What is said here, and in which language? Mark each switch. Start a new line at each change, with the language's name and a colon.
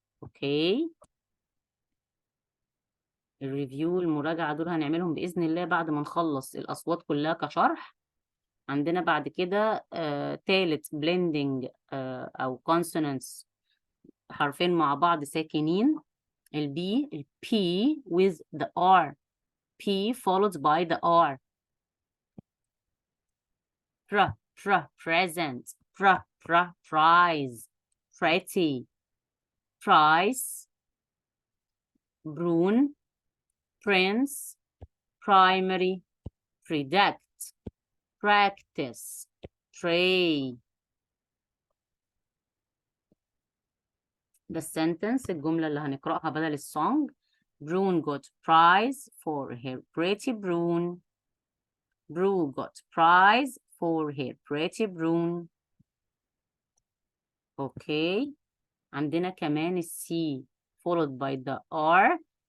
Arabic: اوكي، الريفيو المراجعة دول هنعملهم بإذن الله بعد ما نخلص الأصوات كلها كشرح. عندنا بعد كده تالت blending أو consonants، حرفين مع بعض ساكنين. البي ال
English: P with the R. P followed by the R. Present. Prize. Pretty. Price. Brune. Prince. Primary. Predict. Practice. Pray. The sentence
Arabic: الجملة اللي هنقرأها بدل السونج.
English: Brune got prize for her pretty Brune. Brune got prize for her pretty Brune.
Arabic: اوكي، عندنا كمان السي
English: followed by the R.